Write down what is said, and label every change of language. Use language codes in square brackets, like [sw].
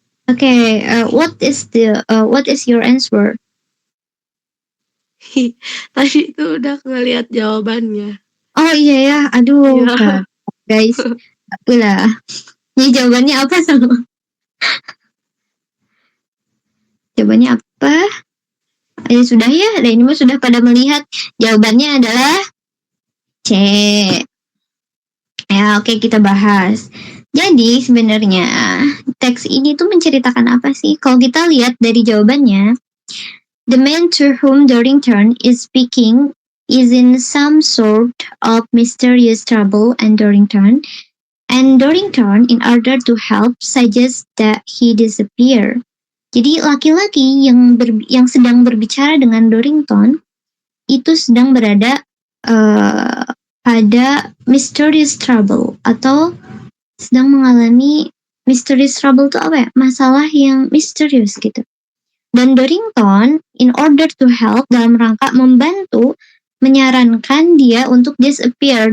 [en] Okay, what is your answer? [id] Tadi itu udah ngeliat jawabannya. Oh iya ya, aduh Iya. Kak. Guys, lah. Ini jawabannya apa sama? Jawabannya apa? Sudah ya, dan ini mah sudah pada melihat. Jawabannya adalah C. Ya, oke kita bahas. Jadi sebenarnya teks ini tuh menceritakan apa sih? Kalau kita lihat dari jawabannya, [en] the man to whom Dorrington is speaking is in some sort of mysterious trouble, and Dorrington, in order to help, suggests that he disappear. [id] Jadi laki-laki yang sedang berbicara dengan Dorrington itu sedang berada pada mysterious trouble, atau sedang mengalami mysterious trouble itu apa ya? Masalah yang misterius gitu. Dan Dorrington, [en] in order to help, [id] dalam rangka membantu, menyarankan dia untuk disappear.